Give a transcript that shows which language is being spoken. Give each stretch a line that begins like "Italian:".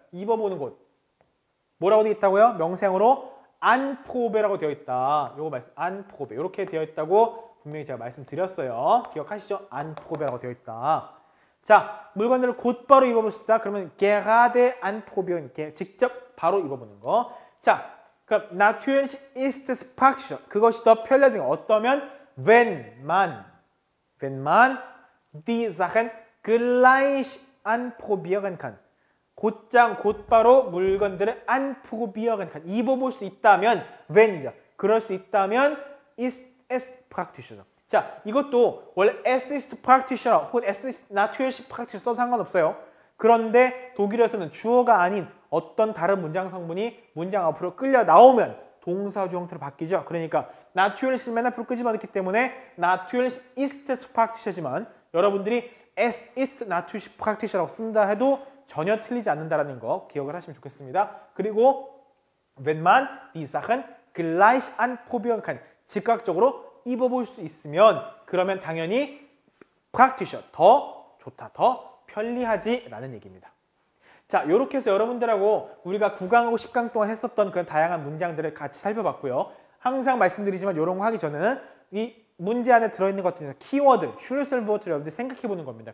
Korean: 입어보는 곳 뭐라고 되어 있다고요? 명사형으로 안프로베라고 되어 있다. 요거 말씀 안프로베 이렇게 되어 있다고 분명히 제가 말씀드렸어요. 기억하시죠? 안프로베라고 되어 있다. 자, 물건들을 곧바로 입어볼 수 있다. 그러면
German: gerade anprobieren
Korean: 이렇게 직접 바로 입어보는 거. 자, 그럼
German: natürlich ist es praktischer.
Korean: 그것이 더 편리하다. 어떠면
German: wenn man die Sachen gleich anprobieren kann.
Korean: 곧바로 물건들을
German: anprobieren kann.
Korean: 입어볼 수 있다면 when이죠. 그럴 수 있다면
German: ist es praktischer.
Korean: 자, 이것도 원래
German: es ist praktischer
Korean: 혹은
German: es ist natürlich praktischer
Korean: 써도 상관없어요. 그런데 독일에서는 주어가 아닌 어떤 다른 문장 성분이 문장 앞으로 끌려 나오면 동사주 형태로 바뀌죠. 그러니까 natural을 맨 앞으로 끄집어넣기 때문에
German: natürlich ist es praktischer
Korean: 지만 여러분들이
German: es ist natürlich praktischer
Korean: 라고 쓴다 해도 전혀 틀리지 않는다는 거 기억을 하시면 좋겠습니다.
German: 그리고 wenn man die Sachen gleich anprobieren kann.
Korean: 즉각적으로 입어볼 수 있으면 그러면 당연히 praktischer, 더 좋다, 더 편리하지 라는 얘기입니다. 자, 이렇게 해서 여러분들하고 우리가 9강하고 10강 동안 했었던 그런 다양한 문장들을 같이 살펴봤고요. 항상 말씀드리지만 이런 거 하기 전에는 이 문제 안에 들어있는 것 중에서 키워드, 슈르셀버트를 여러분들이 생각해보는 겁니다.